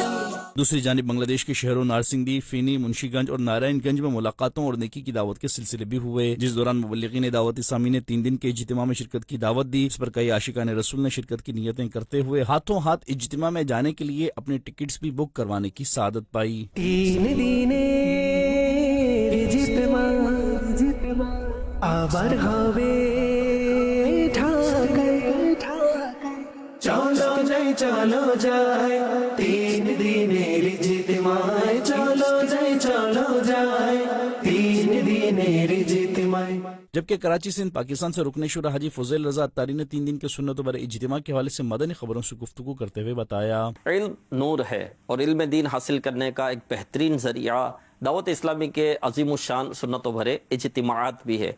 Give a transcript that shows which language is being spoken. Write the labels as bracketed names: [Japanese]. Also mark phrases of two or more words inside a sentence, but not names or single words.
[Urdu] دوسری جانب بنگلہ دیش کے شہروں نارسنگی، فینی، منشی گنج اور نارائن گنج میں ملاقاتوں اور نیکی کی دعوت کے سلسلے بھی ہوئے، جس دوران مبلغین دعوت اسلامی نے 3 دن کے اجتماع میں شرکت کی دعوت دی، اس پر کئی عاشقان رسول نے شرکت کی نیتیں کرتے ہوئے ہاتھوں ہاتھ اجتماع میں جانے کے لیے اپنے ٹکٹس بھی بک کروانے کی سعادت پائی۔ [Bangla] 3 دن اجتماع আবার হবে ঢাকায় চলো যাই 3 দিনের ইজতিমায় চলো যাই 3 দিনের ইজতিমায়۔ [Urdu] جبکہ کراچی سے پاکستان سے رکن شورا حاجی فضیل رضا اتاری نے 3 دن کے سنت بھرے اجتماع کے حوالے سے مدنی خبروں سے گفتگو کرتے ہوئے بتایا، علم نور ہے اور علم دین حاصل کرنے کا ایک بہترین ذریعہ دعوت اسلامی کے عظیم الشان سنتوں بھرے اجتماعات بھی ہے۔